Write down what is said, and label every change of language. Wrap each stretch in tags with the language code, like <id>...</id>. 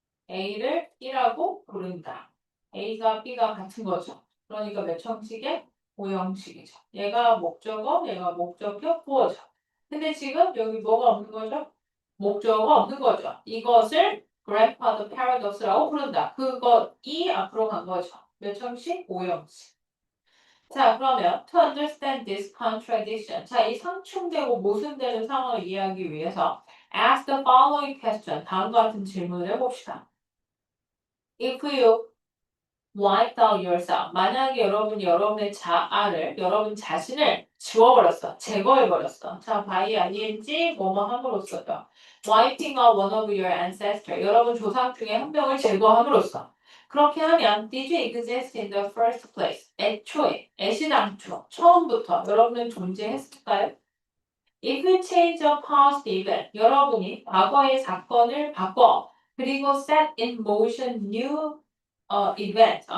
<ko>A를 B라고 부른다. A가 B가 같은 거죠. 그러니까 몇 형식의? 오형식이죠. 얘가 목적어, 얘가 목적격, 보어죠. 근데 지금 여기 뭐가 없는 거죠? 목적어가 없는 거죠. 이것을 grandfather paradox라고 부른다. 그것이 앞으로 간 거죠. 몇 형식? 오형식. 자, 그러면</ko> <en>to understand this contradiction.</en> <ko>자, 이 상충되고 모순되는 상황을 이해하기 위해서</ko> <en>ask the following question.</en> <ko>다음과 같은 질문을 해봅시다.</ko> <en>If you wipe out yourself.</en> <ko>만약에 여러분이 여러분의 자아를, 여러분 자신을 지워버렸어. 제거해버렸어. 자, by ing, 뭐뭐 함으로써요.</ko> <en>Wiping out one of your ancestors.</en> <ko>여러분 조상 중에 한 명을 제거함으로써. 그렇게 하면</ko> <en>did you exist in the first place?</en> <ko>애초에, 애시당초, 처음부터 여러분은 존재했을까요?</ko> <en>If you change a past event,</en> <ko>여러분이 과거의 사건을 바꿔 그리고</ko> <en>set in motion new event.</en>